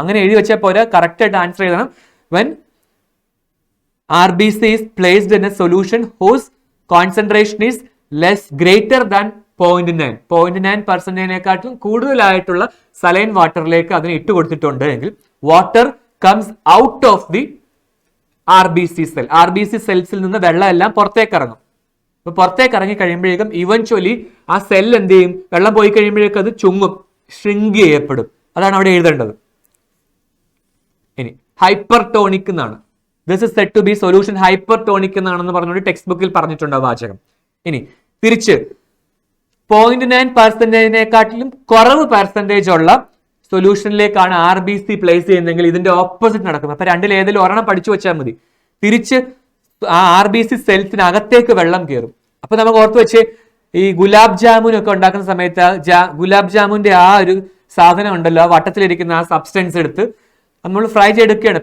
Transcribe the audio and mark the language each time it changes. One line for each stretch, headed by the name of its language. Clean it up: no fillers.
Malayalam: അങ്ങനെ എഴുതി വെച്ചാൽ പോരാ, കറക്റ്റ് ആയിട്ട് ആൻസർ ചെയ്യണം.
English: when RBC is placed in a solution whose concentration is greater than
Malayalam: 0.9%നേക്കാട്ടും കൂടുതലായിട്ടുള്ള സലൈൻ വാട്ടറിലേക്ക് അതിനെ ഇട്ട് കൊടുത്തിട്ടുണ്ട് എങ്കിൽ
English: Water comes out of the RBC cell.
Malayalam: RBC സെൽസിൽ നിന്ന് വെള്ളം എല്ലാം പുറത്തേക്ക് ഇറങ്ങും. അപ്പൊ പുറത്തേക്ക് ഇറങ്ങി കഴിയുമ്പോഴേക്കും ഇവൻച്വലി ആ സെൽ എന്ത് ചെയ്യും? വെള്ളം പോയി കഴിയുമ്പോഴേക്കും അത് ചുങ്ങും, ഷ്രിങ്ക് ചെയ്യപ്പെടും. അതാണ് അവിടെ എഴുതേണ്ടത്. ഇനി ഹൈപ്പർടോണിക് എന്നാണ്.
English: This is said to be solution hypertonic
Malayalam: എന്നാണെന്ന് പറഞ്ഞുകൊണ്ട് ടെക്സ്റ്റ് ബുക്കിൽ പറഞ്ഞിട്ടുണ്ട് വാചകം. ഇനി തിരിച്ച് 0.9%നേക്കാട്ടിലും കുറവ് പെർസെൻറ്റേജ് ഉള്ള സൊല്യൂഷനിലേക്കാണ് RBC പ്ലേസ് ചെയ്യുന്നതെങ്കിൽ ഇതിന്റെ ഓപ്പോസിറ്റ് നടക്കും. അപ്പൊ രണ്ടിൽ ഏതെങ്കിലും ഒരെണ്ണം പഠിച്ചു വെച്ചാൽ മതി. തിരിച്ച് ആ RBC സെൽസിനകത്തേക്ക് വെള്ളം കയറും. അപ്പൊ നമുക്ക് ഓർത്ത് വെച്ച് ഈ ഗുലാബ് ജാമുൻ ഒക്കെ ഉണ്ടാക്കുന്ന സമയത്ത് ഗുലാബ് ജാമുന്റെ ആ ഒരു സാധനം ഉണ്ടല്ലോ, ആ വട്ടത്തിലിരിക്കുന്ന ആ സബ്സ്റ്റൻസ് എടുത്ത് നമ്മൾ ഫ്രൈ ചെയ്തെടുക്കുകയാണ്.